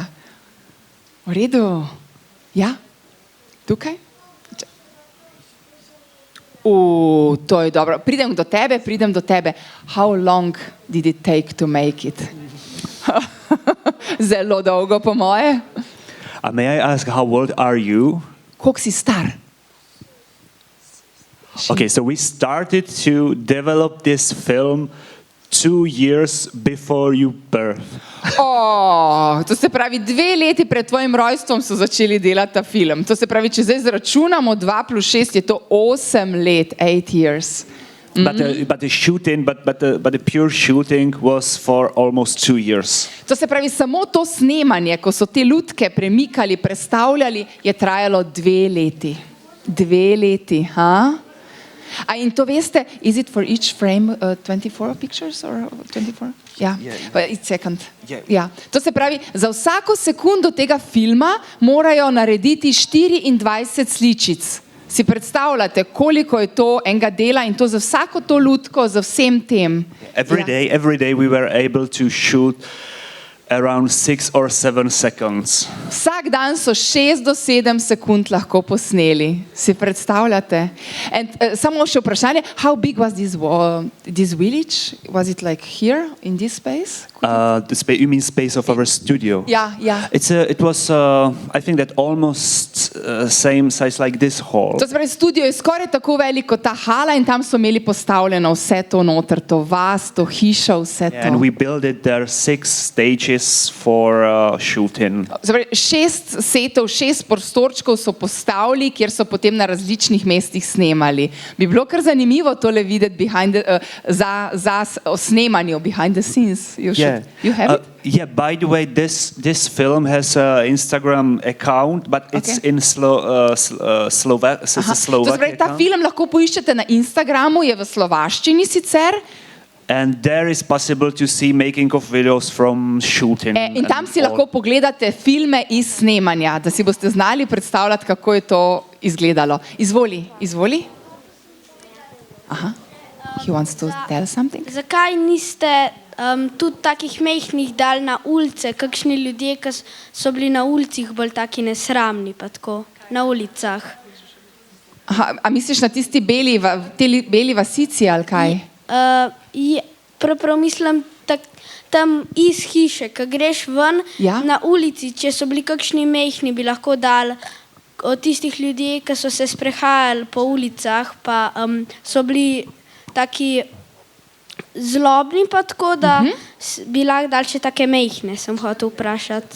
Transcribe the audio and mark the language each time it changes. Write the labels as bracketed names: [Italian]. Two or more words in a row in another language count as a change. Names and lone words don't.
[Slovenian] V redu. Ja? Tukaj? To je dobro. Pridem do tebe. [English] How long did it take to make it? [Slovenian] Zelo dolgo, po moje. [English] May I ask, how old are you? [Slovenian] Koliko si star? [English] Okay, so we started to develop this film 2 years before you birth. [Slovenian] To se pravi, 2 leti pred tvojim rojstvom so začeli delati ta film. To se pravi, če zdaj zračunamo 2 plus 6, je to 8 let, 8 years. [English] But the shooting, but the pure shooting was for almost 2 years. [Slovenian] To se pravi, samo to snemanje, ko so te lutke premikali, prestavljali, je trajalo 2 leti. 2 leti, ha? In to veste, [English] is it for each frame 24 pictures or 24? Ja, each second. [Slovenian] Ja. To se pravi, za vsako sekundo tega filma morajo narediti 24 sličic. Si predstavljate, koliko je to enega dela in to za vsako to lutko, za vsem tem. [English] Every day we were able to shoot around 6 or 7 seconds. [Slovenian] Vsak dan so 6 do 7 sekund lahko posneli. Si predstavljate? Samo še vprašanje, [English] how big was this village? Was it like here in this space? You mean space of our studio? [Slovenian] Ja. [English] It was, I think that almost same size like this hall. [Slovenian] To se pravi, studio je skoraj tako velik kot ta hala in tam so imeli postavljeno vse to noter, to vas, to hišo, vse to. [English] And we built it there 6 stages for shooting. [Slovenian] Se pravi, 6 setov, 6 prostorčkov so postavili, kjer so potem na različnih mestih snemali. Bi bilo kar zanimivo tole videti za snemanju, [English] behind the scenes. You have it? Yeah, by the way, this film has an Instagram account, but it's in Slovak. [Slovenian] To se pravi, ta film lahko poiščete na Instagramu, je v slovaščini sicer. [English] And there is possible to see making of videos from shooting. [Slovenian] In tam si lahko pogledate filme iz snemanja, da si boste znali predstavljati, kako je to izgledalo. Izvoli. Aha. [English] He wants to tell something. [Slovenian] Zakaj niste tudi takih mehkih dal na ulice, kakšni ljudje, ki so bili na ulicah bolj taki nesramni, pa tako, na ulicah? A misliš na tisti beli vasici ali kaj? Prav mislim, tam iz hiše, ko greš ven na ulici, če so bili kakšni mehni, bi lahko dal od tistih ljudi, ki so se sprehajali po ulicah, pa so bili taki zlobni, pa tako, da bi lahko dal še take mehne, sem hotel vprašati.